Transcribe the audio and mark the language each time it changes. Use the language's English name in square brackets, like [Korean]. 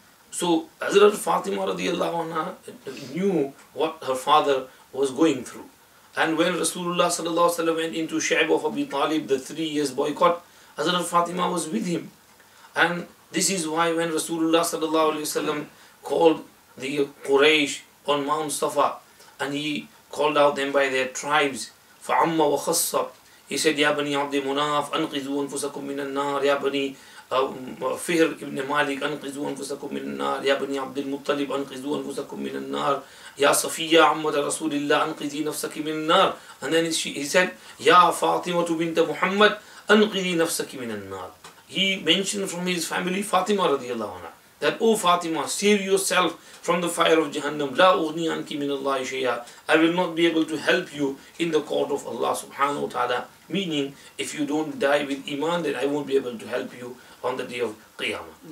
[English] So Hazrat Fatima radiallahu anha knew what her father was going through. And when Rasulullah sallallahu alaihi wasallam went into Sheikh of Abi Talib, the 3 years boycott, Hazrat Fatima was with him. And this is why when Rasulullah sallallahu alaihi wasallam called the Quraysh on Mount Safa, and he called out them by their tribes, [Arabic] فَعَمَّ وَخَصَّ, [English] he said, [Arabic] يَا بَنِي عَبْدِ مُنَاف أَنْقِذُوا أَنفُسَكُم مِّنَ النَّارِ يَا بَنِي فِهْرِ ibn Malik أَنْقِذُوا أَنفُسَكُم مِّنَ النَّارِ يَا بَنِي عَبْدِ الْمُطَّلِبِ أَنْقِذُوا أَنفُسَكُم مِّنَ النَّارِ يَا صَفِيَّةَ عَمَّةَ رَسُولِ اللَّهِ أَنْقِذِي نَفْسَكِ مِنَ النَّارِ. [English] And then he said, [Arabic] يَا فَاطِمَةُ بِنْتَ مُحَمَّدٍ أَنْقِذِي نَفْسَكِ مِنَ النَّارِ. [English] He mentioned from his family Fatima radiallahu anha, that, "O Fatima, save yourself from the fire of Jahannam. [Arabic] La ughni anki min Allahi shay'a." [English] I will not be able to help you in the court of Allah subhanahu wa ta'ala. Meaning, if you don't die with Iman, then I won't be able to help you on the day of Qiyamah.